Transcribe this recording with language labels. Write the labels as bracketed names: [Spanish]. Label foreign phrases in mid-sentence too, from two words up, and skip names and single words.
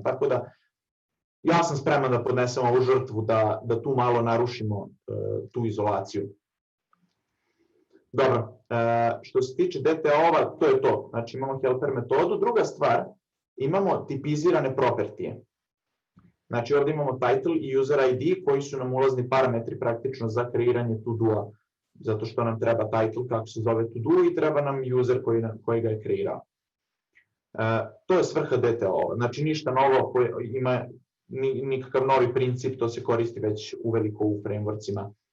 [Serbian] Tako da ja sam spreman da podnesem ovu žrtvu da tu malo narušimo tu izolaciju. Dobro, što se tiče DTO-ova, to je to. Znači imamo helper metodu. Druga stvar, imamo tipizirane propertije. Znači ovdje imamo title i user ID koji su nam ulazni parametri praktično za kreiranje to-do-a. Zato što nam treba title kako se zove to-do i treba nam user koji ga je kreirao. To je svrha DTO-ova. Znači ništa novo, ima nikakav novi princip, to se koristi već uveliko u frameworkcima.